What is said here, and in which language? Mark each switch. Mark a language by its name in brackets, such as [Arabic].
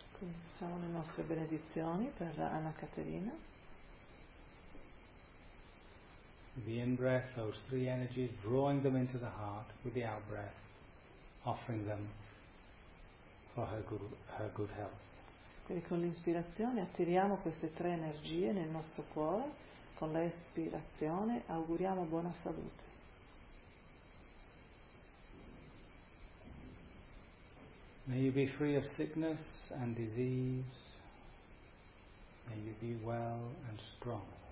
[Italian] Facciamo le nostre benedizioni per Anna Caterina. [English] The in-breath, those three energies, drawing them into the heart with the out-breath, offering them for her good health. [Italian] Quindi con l'inspirazione attiriamo queste tre energie nel nostro cuore, con l'espirazione auguriamo buona salute. [English] May you be free of sickness and disease. May you be well and strong.